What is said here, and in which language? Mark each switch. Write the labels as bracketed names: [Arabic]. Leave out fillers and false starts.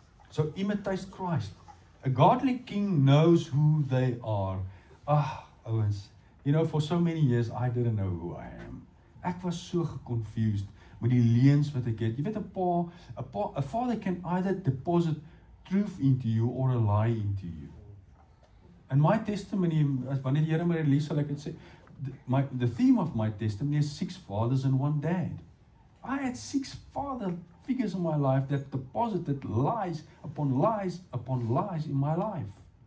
[English] So imitate Christ. A godly king knows who they are. Ouens, You know, for so many years, I didn't know who I am. [Afrikaans] Ek was so confused met die leuns wat ek het. Jy weet, [English] 'n father can either deposit truth into you or a lie into you. And my testimony, [Afrikaans] as wanneer die Here my release, sal ek dit sê, [English] the theme of my testimony is 6 fathers and 1 dad. I had 6 father figures in my life that deposited lies upon lies upon lies in my life.